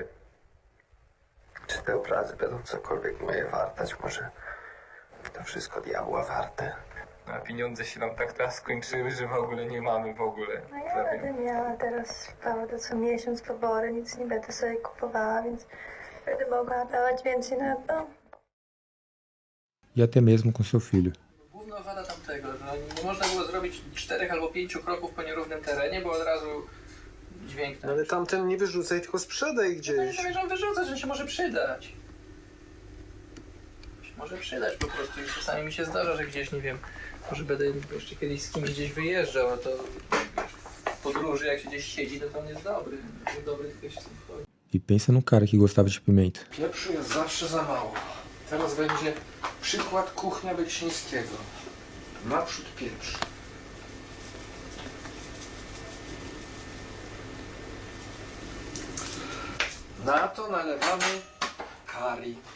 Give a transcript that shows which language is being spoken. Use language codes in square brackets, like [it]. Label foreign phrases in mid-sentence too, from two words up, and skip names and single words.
[pl] Czy te obrazy będą cokolwiek moje wartać? Może to wszystko diabła warte? A pieniądze się nam tak teraz skończyły, że w ogóle nie mamy w ogóle. No ja będę miała teraz prawda co miesiąc pobory, nic nie będę sobie kupowała, więc będę mogła dawać więcej na to. [pt] E até mesmo com seu filho. [pl] Główna wada tamtego, że nie można było zrobić 4 albo 5 kroków po nierównym terenie, bo od razu dźwięk ten. Ale tamten nie wyrzucaj, tylko sprzedaj No gdzieś. nie zamierzam wyrzucać, że się może przydać. Się może przydać po prostu i czasami mi się zdarza, że gdzieś, nie wiem, może będę jeszcze kiedyś z kimś gdzieś wyjeżdżał, a to w podróży jak się gdzieś siedzi, to on jest dobry. Dobry tylko się z tym chodzi. [pt] E pensa num cara que gostava de pimenta. [pl] Pieprzu jest zawsze za mało. Teraz będzie przykład kuchnia Beksińskiego. Naprzód pieprz. Na to nalewamy curry.